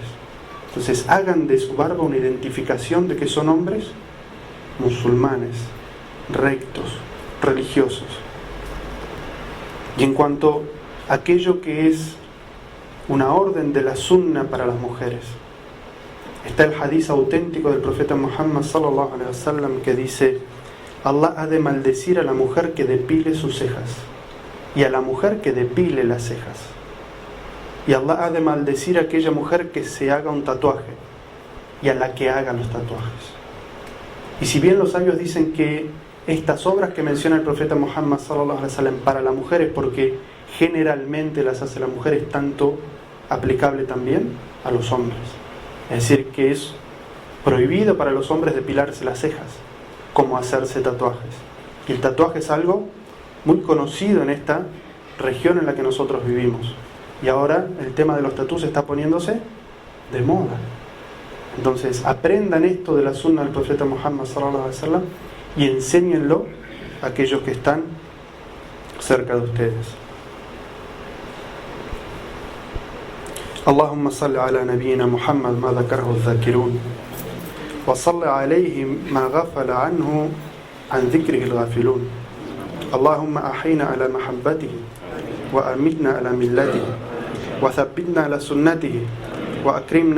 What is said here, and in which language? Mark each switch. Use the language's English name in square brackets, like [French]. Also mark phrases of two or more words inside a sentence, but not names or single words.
[Spanish] Entonces hagan de su barba una identificación de que son hombres musulmanes, rectos, religiosos. Y en cuanto a aquello que es una orden de la sunna para las mujeres, está el hadiz auténtico del profeta Muhammad [Arabic] صلى الله عليه وسلم [Spanish] que dice: Allah ha de maldecir a la mujer que depile sus cejas y a la mujer que depile las cejas, y Allah ha de maldecir a aquella mujer que se haga un tatuaje y a la que haga los tatuajes. Y si bien los sabios dicen que estas obras que menciona el profeta Muhammad [Arabic] صلى الله عليه وسلم [Spanish] para la mujer es porque generalmente las hace la mujer, es tanto aplicable también a los hombres. Es decir, que es prohibido para los hombres depilarse las cejas, como hacerse tatuajes. Y el tatuaje es algo muy conocido en esta región en la que nosotros vivimos. Y ahora el tema de los tatús está poniéndose de moda. Entonces aprendan esto de la sunna del profeta Muhammad [Arabic] صلى الله عليه وسلم [Spanish] y enséñenlo a aquellos que están cerca de ustedes. [Arabic] اللهم صل على نبينا محمد ما ذكره الذاكرون وصل عليه ما غفل عنه عن ذكره الغافلون اللهم أحينا على محبته وأمتنا على ملته وثبتنا على سنته وأكرمنا